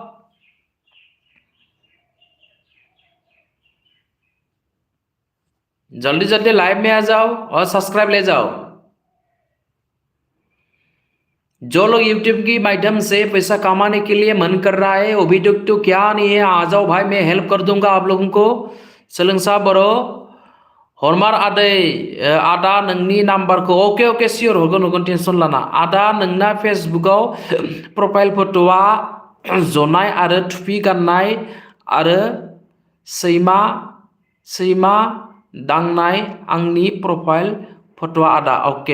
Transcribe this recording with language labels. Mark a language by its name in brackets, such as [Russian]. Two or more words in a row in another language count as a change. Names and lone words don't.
[Hindi] जल्दी जल्दी लाइव में आ जाओ और सब्सक्राइब ले जाओ। जो लोग YouTube की माध्यम से पैसा कमाने के लिए मन कर रहा है, वो भी तो क्या नहीं है, आ जाओ भाई, मैं हेल्प कर दूंगा आप लोगों को। [Bodo] सोलोंसा बरो हरमार आदै आदा नोंनि नाम्बारखौ ओके ओके सियर हरगोन टेनसन लाना। आदा नोंना फेसबुकआव प्रफाइल फट'आ जनाय आरो टुपि गाननाय आरो सैमा सैमा दांनाय आंनि प्रफाइल फट'आ आदा ओके।